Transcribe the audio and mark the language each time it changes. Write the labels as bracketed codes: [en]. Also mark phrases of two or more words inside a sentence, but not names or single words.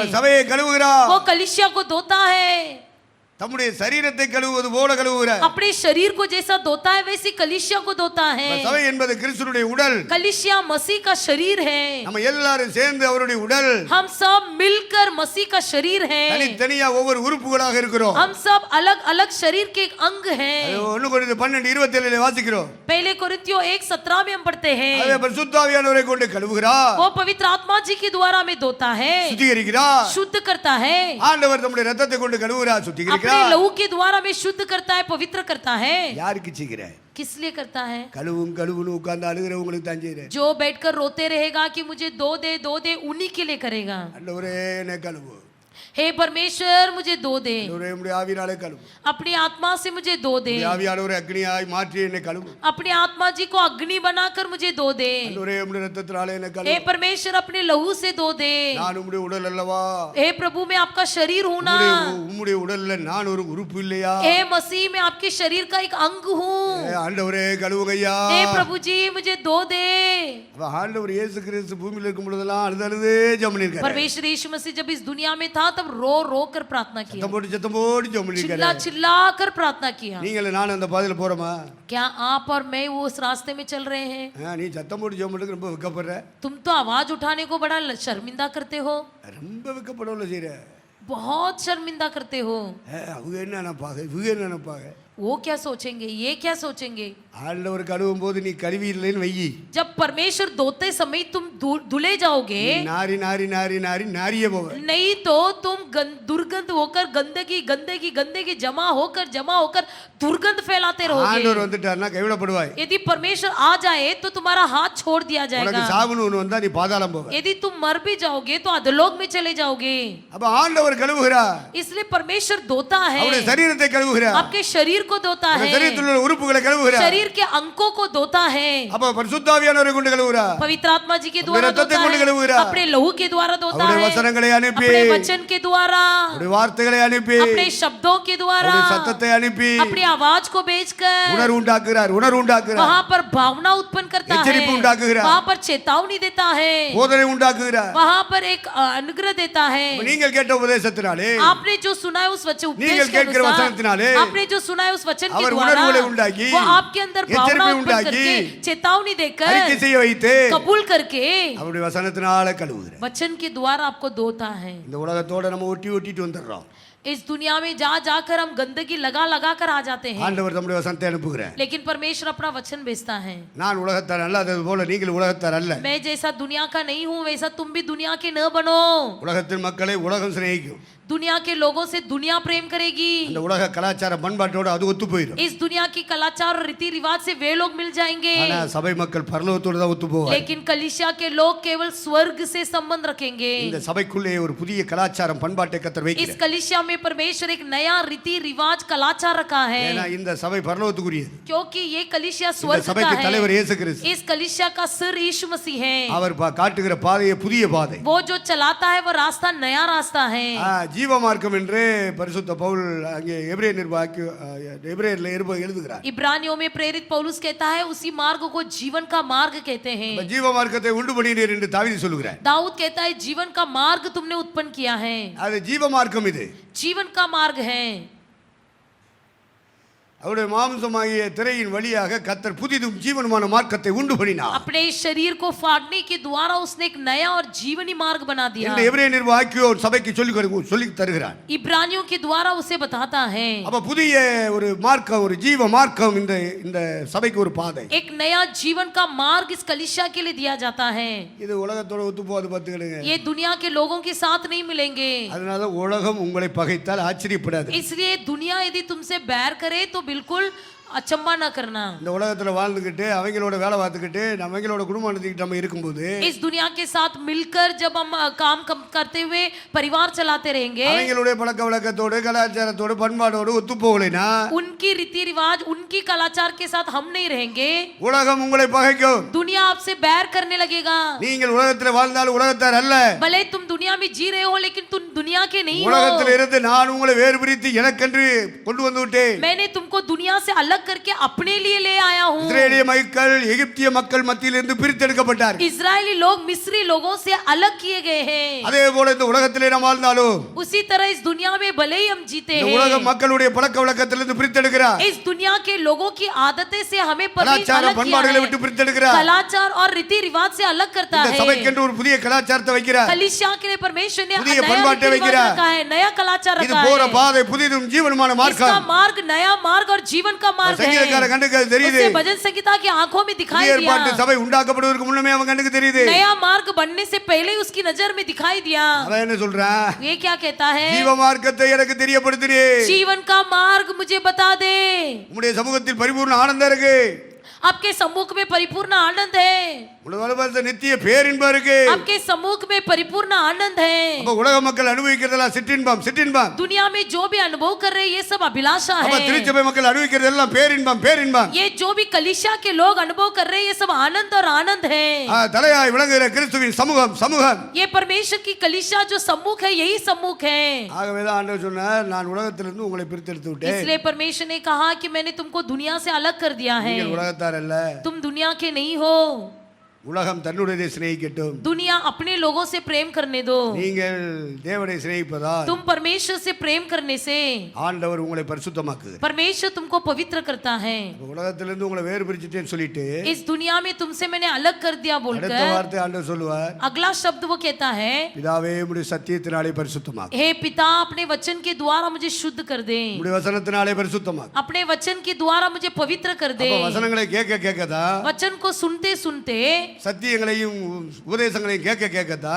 [ta] அப்ப சபையை கழுவுகிறார். [hi] वो कलीसिया को धोता है, [ta] தம்முடைய சரீரத்தை கழுவுவது போல கழுவுகிறார். [hi] अपने शरीर को जैसा धोता है वैसी कलीसिया को धोता है। [ta] சபை என்பது கிறிஸ்துவினுடைய உடல். [hi] कलीसिया मसीह का शरीर है। [ta] நம்ம எல்லாரும் சேர்ந்து அவருடைய உடல். [hi] हम सब मिलकर मसीह का शरीर है। [ta] தனித்தனியா ஒவ்வொரு உறுப்புகளாக இருக்கிறோம். [hi] हम सब अलग अलग शरीर के एक अंग हैं। [ta] 1 கொரிந்தியர் 12 27 வாசிக்கிறோம். [hi] पहले कोरिन्थियों 1:17 में हम पढ़ते हैं, [ta] அதே பரிசுத்த ஆவியானவரை கொண்டு கழுவுகிறார். [hi] वो पवित्र आत्मा जी के द्वारा हमें धोता है, [ta] சுத்திகரிக்கிறார். [hi] शुद्ध करता है, [ta] ஆண்டவர் தம்முடைய இரத்தத்தை கொண்டு கழுவுகிறார், [hi] अपने [ta] சுத்திகரிக்கிறார். [hi] लहू के द्वारा हमें शुद्ध करता है, पवित्र करता है। [ta] யாருக்கு செய்கிறார்? [hi] किस लिए करता है? [ta] கழுவுன்னு உட்கார்ந்து அழுகிறவங்களுக்கு தான் செய்கிறார். [hi] जो बैठकर रोते रहेगा कि मुझे दो दे उन्हीं के लिए करेगा। [ta] ஆண்டவரே என்னை கழுவு. [hi] हे परमेश्वर मुझे दो दे, [ta] ஆண்டவரே உம்முடைய ஆவியினாலே கழுவு. [hi] अपनी आत्मा से मुझे दो दे, [ta] உம்முடைய ஆவியானவரை அக்னியாய் மாற்றி என்னை கழுவு. [hi] अपनी आत्मा जी को अग्नि बनाकर मुझे दो दे। [ta] ஆண்டவரே உம்முடைய இரத்தத்தினாலே என்னை [hi] हे [ta] கழுவு. [hi] परमेश्वर अपने लहू से दो दे। [ta] நான் உம்முடைய உடல் அல்லவா? [hi] हे प्रभु मैं आपका शरीर हूं ना, [ta] உம்முடைய உடல்ல நான் ஒரு உறுப்பு இல்லையா? [hi] हे मसीह मैं आपके शरीर का एक अंग हूँ। [ta] ஆண்டவரே கழுவுங்கய்யா. [hi] हे प्रभु जी मुझे दो दे। [ta] அப்ப ஆண்டவர் இயேசு கிறிஸ்து பூமியில இருக்கும் பொழுதெல்லாம் அழுது ஜெபம் பண்ணிருக்காரு. [hi] परमेश्वर यीशु मसीह जब इस दुनिया में था तब रो रो कर प्रार्थना किया, [ta] சத்தம் போட்டு ஜெபம் [hi] चिल्ला [ta] பண்ணிருக்காரு. [hi] चिल्ला कर प्रार्थना किया। [ta] நீங்கள நான் அந்த பாதையில போறோமா? [hi] क्या आप और मैं वो उस रास्ते में चल रहे हैं? [ta] நீ சத்தம் போட்டு ஜெபம் பண்ணுறதுக்கு ரொம்ப வெக்கப்படுற. [hi] तुम तो आवाज उठाने को बड़ा शर्मिंदा करते हो, [ta] ரொம்ப வெக்கப்படல செய்யற. [hi] बहुत शर्मिंदा करते हो। [ta] அவங்க என்ன நினைப்பாங்க, இவங்க என்ன நினைப்பாங்க? [hi] वो क्या सोचेंगे, ये क्या सोचेंगे? [ta] ஆண்டவர் கழுவும் போது நீ கழுவி இல்லைன்னு வையி. [hi] जब परमेश्वर धोते समय तुम धुले जाओगे, [ta] நாரி நாரி நாரி நாரி நாரியே போவ. [hi] नहीं तो तुम दुर्गंध होकर गंदगी गंदगी गंदगी जमा होकर दुर्गंध फैलाते रहोगे। [ta] ஆண்டவர் வந்துட்டார்னா கைவிடப்படுவாய். [hi] यदि परमेश्वर आ जाए तो तुम्हारा हाथ छोड़ दिया [ta] உனக்கு [hi] जाएगा। [ta] சாவுன்னு ஒன்று வந்தா நீ பாதாளம் போவ. [hi] यदि तुम मर भी जाओगे तो अधोलोक में चले जाओगे। [ta] அப்ப ஆண்டவர் கழுவுகிறார். [hi] इसलिए परमेश्वर धोता है, [ta] அவருடைய சரீரத்தை கழுவுகிறார். [hi] आपके शरीर को धोता [ta] உங்க [hi] है, [ta] சரீரத்தில் உள்ள உறுப்புகளை கழுவுகிறார். [hi] शरीर के अंगों को धोता है, [ta] அப்ப பரிசுத்த ஆவியானவரை கொண்டு கழுவுகிறார். [hi] पवित्र आत्मा जी के द्वारा [ta] रक्तத்தை [hi] धोता [ta] கொண்டு [hi] है, [ta] கழுவுகிறார். [hi] अपने लहू के द्वारा धोता [ta] அவருடைய [hi] है, [ta] வசனங்களை அனுப்பி, [hi] अपने वचन के द्वारा, [ta] அவருடைய வார்த்தைகளை அனுப்பி, [hi] अपने शब्दों के द्वारा, [ta] அவருடைய சத்தத்தை அனுப்பி [hi] अपनी आवाज को भेजकर [ta] உணர்வு உண்டாக்குகிறார். உணர்வு உண்டாக்குகிறார். [hi] वहां पर भावना उत्पन्न करता है, [ta] எச்சரிப்பு உண்டாக்குகிறார். [hi] वहां पर चेतावनी देता है, [ta] போதனை உண்டாக்குகிறார். [hi] वहां पर एक अनुग्रह देता है। [ta] நீங்கள் கேட்ட உபதேசத்தினாலே, [hi] आपने जो सुना है उस वचन उपदेश [ta] நீங்கள் [hi] के [ta] கேட்கிற [hi] अनुसार, [ta] வசனத்தினாலே [hi] आपने जो सुना है उस वचन के [ta] அவர் [hi] द्वारा [ta] உணர்வுகளை உண்டாக்கி, [hi] वो आपके अंदर भावना [ta] எச்சரிப்பை [hi] उत्पन्न [ta] உண்டாக்கி, [hi] करके चेतावनी देकर [ta] அறிக்கை செய்ய வைத்து [hi] कबूल करके [ta] அவருடைய வசனத்தினால கழுவுகிறார். [hi] वचन के द्वारा आपको धोता है। [ta] இந்த உலகத்தோட நம்ம ஒட்டிட்டு வந்துடுறோம். [hi] इस दुनिया में जा जाकर हम गंदगी लगा लगा कर आ जाते हैं, [ta] ஆண்டவர் தம்முடைய வசனத்தை அனுப்புகிறார். [hi] लेकिन परमेश्वर अपना वचन भेजता है। [ta] நான் உலகத்தார் அல்லாதது போல நீங்கள் உலகத்தார் அல்ல. [hi] मैं जैसा दुनिया का नहीं हूँ वैसा तुम भी दुनिया के न बनो। [ta] உலகத்தின் மக்களை உலகம் சிநேகிக்கும். [hi] दुनिया के लोगों से दुनिया प्रेम करेगी। [ta] அந்த உலக கலாச்சார பண்பாட்டோட அது ஒத்து போயிடும். [hi] इस दुनिया की कलाचार और रीति रिवाज से वे लोग मिल जाएंगे, [ta] ஆனா சபை மக்கள் பரலோகத்தோட தான் ஒத்து போவாங்க. [hi] लेकिन कलीसिया के लोग केवल स्वर्ग से संबंध रखेंगे। [ta] இந்த சபைக்குள்ளே ஒரு புதிய கலாச்சாரம் பண்பாட்டை கர்த்தர் [hi] इस [ta] வைக்கிறார். [hi] कलीसिया में परमेश्वर एक नया रीति रिवाज कलाचार रखा है, [ta] ஏன்னா இந்த சபை பரலோகத்துக்குரியது. [hi] क्योंकि ये कलीसिया [ta] இந்த [hi] स्वर्ग का [ta] சபைக்கு தலைவர் [hi] है। [ta] இயேசு கிறிஸ்து. [hi] इस कलीसिया का सिर यीशु मसीह है। [ta] அவர் காட்டுகிற பாதையை புதிய பாதை. [hi] वो जो चलाता है वो रास्ता नया रास्ता है। [ta] ஜீவ மார்க்கம் என்று பரிசுத்த பவுல் அங்கே எபிரேய நிருபம் எபிரேயர்ல எழுதுகிறார். [hi] इब्रानियों में प्रेरित पौलुस कहता है उसी मार्ग को जीवन का मार्ग कहते हैं। [ta] ஜீவ மார்க்கத்தை உண்டு பண்ணினீர் என்று தாவீது சொல்லுகிறார். [hi] दाऊद कहता है जीवन का मार्ग तुमने उत्पन्न किया है। [ta] அது ஜீவ மார்க்கம். இது [hi] जीवन का मार्ग है। [ta] அவருடைய மாம்சமாகிய திரையின் வழியாக கர்த்தர் புதிதும் ஜீவனுமான மார்க்கத்தை உண்டு பண்ணினார். [hi] अपने शरीर को फाड़ने के द्वारा उसने एक नया और जीवनी मार्ग बना दिया। [ta] இந்த எபிரேய நிருபம் ஆக்கியோர் சபைக்கு சொல்லி தருகிறார். [hi] इब्रानियों के द्वारा उसे बताता है। [ta] அப்ப புதிய ஒரு மார்க்கம், ஒரு ஜீவ மார்க்கம் இந்த சபைக்கு ஒரு பாதை. [hi] एक नया जीवन का मार्ग इस कलीसिया के लिए दिया जाता है। [ta] இது உலகத்தோட ஒத்து போகாது பார்த்துக்கிடுங்க. [hi] ये दुनिया के लोगों के साथ नहीं मिलेंगे। [ta] அதனால உலகம் உங்களை பகைத்தால் ஆச்சரியப்படாது. [hi] इसलिए दुनिया यदि तुमसे बैर करे तो बिल्कुल अचंबा न करना। [ta] இந்த உலகத்துல வாழ்ந்துகிட்டு அவங்களோட வேலை பார்த்துக்கிட்டு அவங்களோட குடும்பம் நடத்திக்கிட்டு நம்ம இருக்கும்போது, [hi] इस दुनिया के साथ मिलकर जब हम काम करते हुए परिवार चलाते रहेंगे, [ta] அவங்களுடைய பழக்க வழக்கத்தோடு கலாச்சாரத்தோடு பண்பாடோடு ஒத்து போகலைனா, [hi] उनकी रीति रिवाज उनकी कलाचार के साथ हम नहीं रहेंगे, [ta] உலகம் உங்களை பகைக்கும். [hi] दुनिया आपसे बैर करने लगेगा। [ta] நீங்கள் உலகத்தில் வாழ்ந்தால் உலகத்தார் அல்ல. [hi] भले तुम दुनिया में जी रहे हो लेकिन तुम दुनिया के नहीं [ta] உலகத்தில் [hi] हो। [ta] இருந்து நான் உங்களை வேறு பிரித்து எனக்கென்று கொண்டு வந்து விட்டேன். [hi] मैंने तुमको दुनिया से अलग करके अपने लिए ले आया हूँ। [ta] இஸ்ரேலிய மக்கள் எகிப்திய மக்கள் மத்தியிலிருந்து பிரித்தெடுக்கப்பட்டார்கள். [hi] इजरायली लोग मिस्री लोगों से अलग किए गए हैं। [ta] அதே போல இந்த உலகத்திலே நாம் வாழ்ந்தாலும் [hi] उसी तरह इस दुनिया में भले ही हम जीते [ta] இந்த உலக [hi] हैं, [ta] மக்களுடைய பழக்க வழக்கத்திலிருந்து பிரித்தெடுக்கிறார். [hi] इस दुनिया के लोगों की आदतें से हमें [ta] கலாச்சார [hi] अलग किया [ta] பண்பாடுகளை [hi] है। [ta] விட்டு பிரித்தெடுக்கிறார். [hi] कलाचार और रीति रिवाज से अलग करता [ta] இந்த [hi] है। [ta] சபைக்கென்று ஒரு புதிய கலாச்சாரத்தை வைக்கிறார். [hi] कलीसिया के लिए परमेश्वर ने [ta] புதிய [hi] नया [ta] பண்பாட்டை [hi] रीति रिवाज [ta] வைக்கிறார். [hi] रखा है, नया कलाचार [ta] இது [hi] रखा [ta] போற [hi] है। [ta] பாதை புதிதும் ஜீவனுமான [hi] इसका [ta] மார்க்கம். [hi] मार्ग नया मार्ग और जीवन का मार्ग [ta] சங்கீதக்கார [hi] है। [ta] கண்ணுக்கு அது தெரியுது. [hi] उसे भजन संगीता की आंखों में दिखाई [ta] புதிய [hi] दिया। [ta] ஏற்பாட்டு சபை உண்டாக்கப்படுவதற்கு முன்னமே அவன் கண்ணுக்கு தெரியுது. [hi] नया मार्ग बनने से पहले ही उसकी नजर में दिखाई दिया। [ta] அவன் என்ன சொல்றான்? [hi] ये क्या कहता है? [ta] ஜீவ மார்க்கத்தை எனக்கு தெரியப்படுத்தினே. [hi] जीवन का मार्ग मुझे बता दे। [ta] உம்முடைய சமூகத்தில் பரிபூர்ண ஆனந்தம் இருக்கு. [hi] आपके सम्मुख में परिपूर्ण आनंद है। [ta] உலக வாழ்க்கை நித்திய பேரின்பம் இருக்கு. [hi] आपके सम्मुख में परिपूर्ण आनंद है। [ta] அப்ப உலக மக்கள் அனுபவிக்கிறதெல்லாம் சிற்றின்பம் சிற்றின்பம். [hi] दुनिया में जो भी अनुभव कर रहे हैं ये सब अभिलाषा [ta] அப்ப [hi] है। [ta] திருச்சபை மக்கள் அனுபவிக்கிறதெல்லாம் பேரின்பம் பேரின்பம். [hi] ये जो भी कलीसिया के लोग अनुभव कर रहे हैं ये सब आनंद और आनंद है। [ta] தலையாய் விளங்குகிற கிறிஸ்துவின் சமூகம் சமூகம். [hi] ये परमेश्वर की कलीसिया जो सम्मुख है यही सम्मुख है। [ta] ஆகவேதான் ஆண்டவர் சொன்னார், நான் உலகத்திலிருந்து உங்களை பிரித்தெடுத்து விட்டேன். [hi] इसलिए परमेश्वर ने कहा कि मैंने तुमको दुनिया से अलग कर दिया है। [ta] நீங்கள் உலகத்தார் அல்ல. [hi] तुम दुनिया के नहीं हो। [ta] உலகம் தன்னுடைய சிநேகிக்கட்டும். [hi] दुनिया अपने लोगों से प्रेम करने दो। [ta] நீங்கள் தேவனை சிநேகிப்பதால் [hi] तुम परमेश्वर से प्रेम करने से [ta] ஆண்டவர் உங்களை பரிசுத்தமாக்குகிறார். [hi] परमेश्वर तुमको पवित्र करता है। [ta] உலகத்திலிருந்து உங்களை வேறு பிரிச்சிட்டேன்னு சொல்லிட்டு [hi] इस दुनिया में तुमसे मैंने अलग कर दिया [ta] அடுத்த [hi] बोलकर [ta] வார்த்தை ஆண்டவர் சொல்லுவார், [hi] अगला शब्द वो कहता है, [ta] பிதாவே உம்முடைய சத்தியத்தினாலே பரிசுத்தமாக்கு. [hi] हे पिता अपने वचन के द्वारा मुझे शुद्ध कर दे। [ta] உம்முடைய வசனத்தினாலே பரிசுத்தமாக்கு. [hi] अपने वचन के द्वारा मुझे पवित्र कर दे। [ta] அப்ப வசனங்களை கேட்க கேட்கதான் [hi] वचन को सुनते सुनते [ta] சத்தியங்களையும் உபதேசங்களையும் கேட்க கேட்கத்தான்